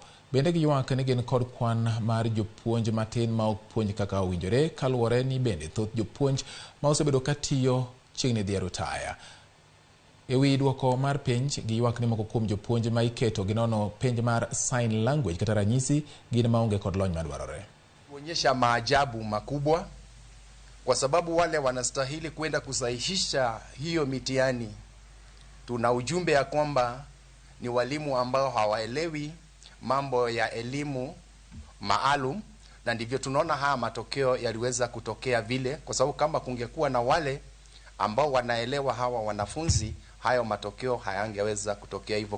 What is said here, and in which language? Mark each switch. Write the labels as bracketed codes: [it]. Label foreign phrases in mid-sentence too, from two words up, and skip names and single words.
[luo] Bende giywak ni gin kod kwan mar jopuonj matin ma ok puonj kaka owinjore kaluwore ni bende thoth jopuonj ma osebedo ka tiyo chiegni dhi e rutaya. Ewi duoko mar penj giywak ni moko kuom jopuonj ma iketo ginono penj mar [en] sign language [luo] kata ranyisi gin maonge kod lony madwarore. [sw] Kuonyesha maajabu makubwa kwa sababu wale wanastahili kwenda kusahihisha hiyo mitihani. Tuna ujumbe ya kwamba ni walimu ambao hawaelewi mambo ya elimu maalum, na ndivyo tunaona haya matokeo yaliweza kutokea vile, kwa sababu kama kungekuwa na wale ambao wanaelewa hawa wanafunzi, hayo matokeo hayangeweza kutokea hivyo.